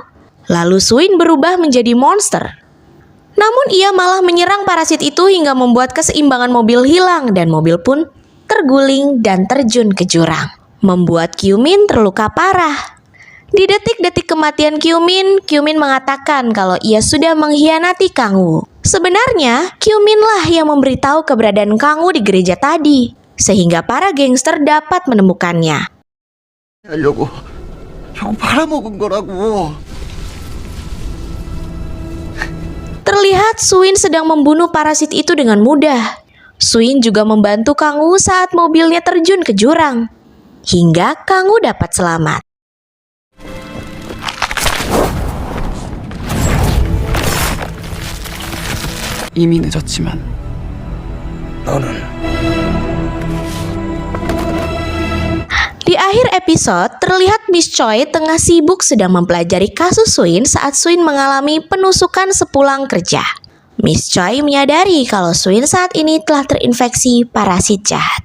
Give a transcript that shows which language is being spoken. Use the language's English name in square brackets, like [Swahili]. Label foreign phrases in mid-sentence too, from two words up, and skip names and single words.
[Indonesian] Lalu Suin berubah menjadi monster. Namun ia malah menyerang parasit itu hingga membuat keseimbangan mobil hilang dan mobil pun terguling dan terjun ke jurang, membuat Kyu-min terluka parah. Di detik-detik kematian Kyu-min, Kyu-min mengatakan kalau ia sudah mengkhianati Kangwoo. Sebenarnya, Kyu-min lah yang memberitahu keberadaan Kangwoo di gereja tadi, sehingga para gangster dapat menemukannya. [Korean] 하려고 형 팔아먹은 거라고. [Indonesian] Terlihat Suin sedang membunuh parasit itu dengan mudah. Suin juga membantu Kangwoo saat mobilnya terjun ke jurang, hingga Kangwoo dapat selamat. [Korean] 이미 늦었지만 너는 [Indonesian] Di akhir episode, terlihat Miss Choi tengah sibuk sedang mempelajari kasus Suin saat Suin mengalami penusukan sepulang kerja. Miss Choi menyadari kalau Suin saat ini telah terinfeksi parasit jahat.